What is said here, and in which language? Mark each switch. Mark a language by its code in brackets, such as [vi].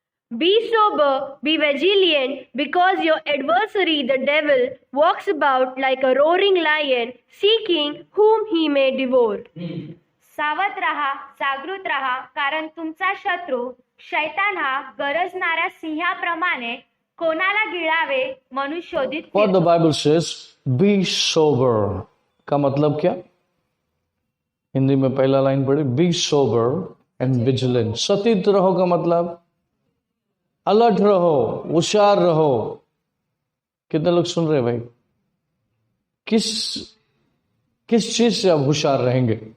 [en] Be sober, be vigilant, because your adversary, the devil, walks about like a roaring lion, seeking whom he may devour. [mr] सावध रहा, जागृत रहा, कारण तुमचा शत्रू शैतान हा गरजणाऱ्या सिंहाप्रमाणे कोणाला गिळावे म्हणून शोधित [en] What [mr] फिरतो. [en] the Bible says, be sober [hi] का मतलब क्या? हिंदी में पहला लाइन पढ़े, [en] be sober and vigilant। [hi] सतीत रहो का मतलब [en] alert रहो, [hi] होशियार रहो। कितने लोग सुन रहे हैं भाई? किस चीज से आप होशियार रहेंगे?